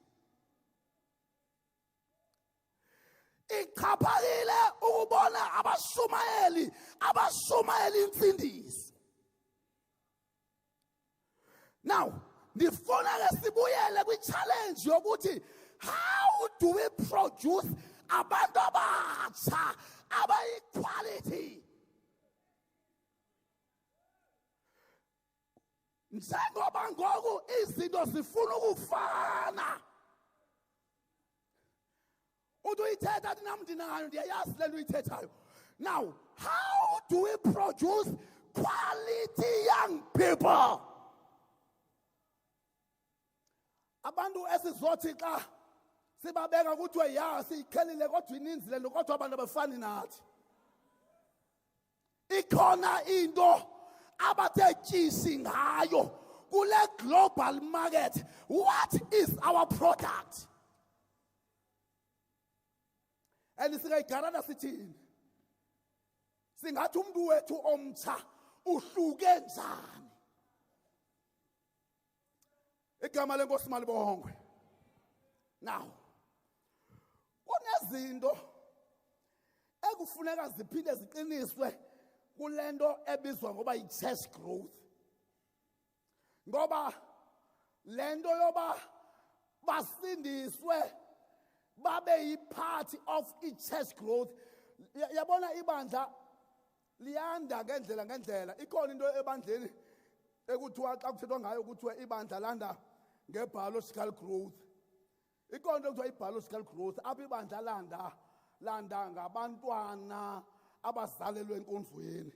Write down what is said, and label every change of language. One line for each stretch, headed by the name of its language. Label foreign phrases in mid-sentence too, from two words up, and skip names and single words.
Xhosa: Ichaphakile ukubona abashumayeli insindiso. Now, ndifuna ke sibuyele kwi-challenge yokuthi
English: how do we produce
Xhosa: abantu abatsha abayi-quality? Njengoba ngoku izinto zifuna ukufana. Uyithetha athi nam ndinayo ndiyayazi le nto uyithethayo.
English: Now, how do we produce quality young people?
Xhosa: Abantu esizothi xa sibabeka kuthiwe ya siyiqhelile kodwa ininzi le nto kodwa abantu abafani nathi. Ikhona into abathe tyisi ngayo kule
English: global market. What is our product? And
Xhosa: singayigarana sithini? Singathi umuntu wethu omtsha uhluke njani? Igama lenkosi malibongwe. Now, ezinto ekufuneka ziphinde ziqiniswe kulento ebizwa ngoba yi-
English: church growth.
Xhosa: Ngoba lento yoba basindiswe babe yi-
English: part of i-church growth.
Xhosa: Yabona ibandla liyanda ngendlela. Ikhona into ebandleni ekuthiwa xa kuthethwa ngayo kuthiwa ibandla landa nge-
English: biological growth.
Xhosa: Ikhona into ekuthiwa i-
English: biological growth
Xhosa: apho ibandla landa ngabantwana abazalelwe enkonzweni.